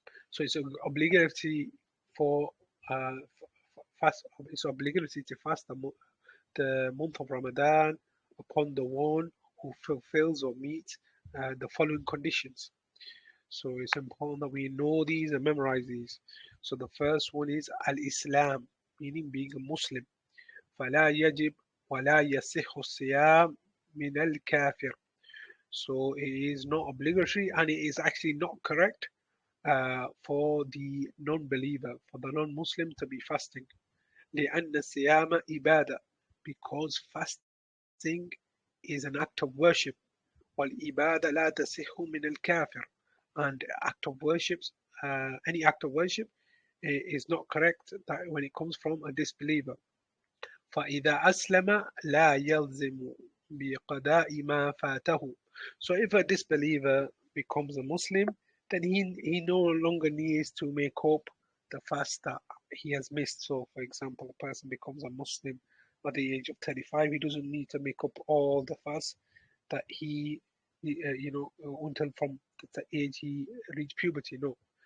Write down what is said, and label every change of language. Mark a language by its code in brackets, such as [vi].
[en] So it's obligatory for it's obligatory to fast the month of Ramadan upon the one who fulfills or meets the following conditions. So it's important that we know these and memorize these. So the first one is Al-Islam, meaning being a Muslim. [ar] فلا يجب ولا يصح الصيام من الكافر. [en] So it is not obligatory, and it is actually not correct for the non-believer, for the non-Muslim to be fasting. [ar] لأن الصيام إبادة, [en] because fasting is an act of worship. [ar] والإبادة لا تصح من الكافر, [en] and act of worship, any act of worship is not correct when it comes from a disbeliever. [ar] فإذا أسلم لا يلزم بقضاء ما فاته. [en] So if a disbeliever becomes a Muslim, then he no longer needs to make up the fast that he has missed. So for example, a person becomes a Muslim at the age of 35, he doesn't need to make up all the fast that he until from the age he reached puberty. No.